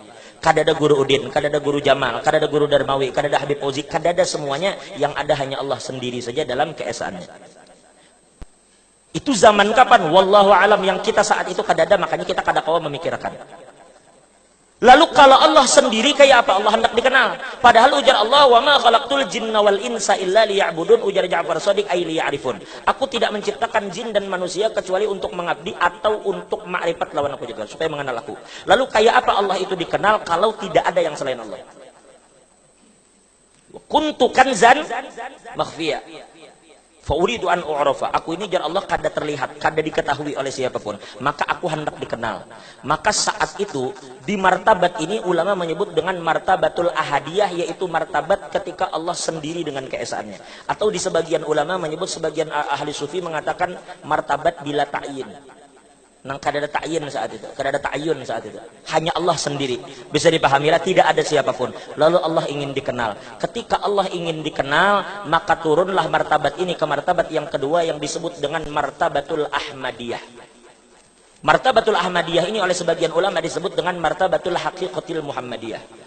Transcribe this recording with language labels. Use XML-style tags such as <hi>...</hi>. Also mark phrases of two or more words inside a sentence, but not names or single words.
<bjn>Kada ada Guru Udin, kada ada Guru Jamal, kada ada Guru Darmawi, kada ada Habib Fauzi, kada ada semuanya.</bjn> <id>Yang ada hanya Allah sendiri saja dalam keesaannya. Itu zaman kapan?</id> <ar>والله أعلم.</ar> <bjn>Yang kita saat itu kada ada, makanya kita kada kawa memikirkan. Lalu kalau Allah sendiri kayak apa?</bjn> <id>Allah hendak dikenal. Padahal ujar Allah,</id> <ar>وما خلقت الجن والإنس إلا ليعبدون.</ar> <id>Ujar Ja'far Shadiq</id> <ar>أي ليعرفون.</ar> <id>Aku tidak menciptakan jin dan manusia kecuali untuk mengabdi atau untuk ma'rifat lawan aku juga, supaya mengenal aku. Lalu kayak apa Allah itu dikenal kalau tidak ada yang selain Allah?</id> <ar>كنت كنزا مخفيا. فأريد أن أعرف.</ar> <bjn>Aku ini jar Allah kada terlihat, kada diketahui oleh siapapun. Maka aku hendak dikenal.</bjn> <id>Maka saat itu di martabat ini ulama menyebut dengan</id> <ar>مرتبة الأحدية,</ar> <id>yaitu martabat ketika Allah sendiri dengan keesaannya. Atau di sebagian ulama menyebut, sebagian ahli sufi mengatakan martabat</id> <ar>بلا تعين.</ar> <bjn>Nang kada ada ta'yin saat itu, kada ada ta'yun saat itu.</bjn> <id>Hanya Allah sendiri. Bisa dipahamilah tidak ada siapapun. Lalu Allah ingin dikenal. Ketika Allah ingin dikenal, maka turunlah martabat ini ke martabat yang kedua yang disebut dengan</id> <ar>مرتبة الأحمدية. مرتبة الأحمدية</ar> <id>ini oleh sebagian ulama disebut dengan</id> <ar>مرتبة الحقيقة المحمدية.</ar>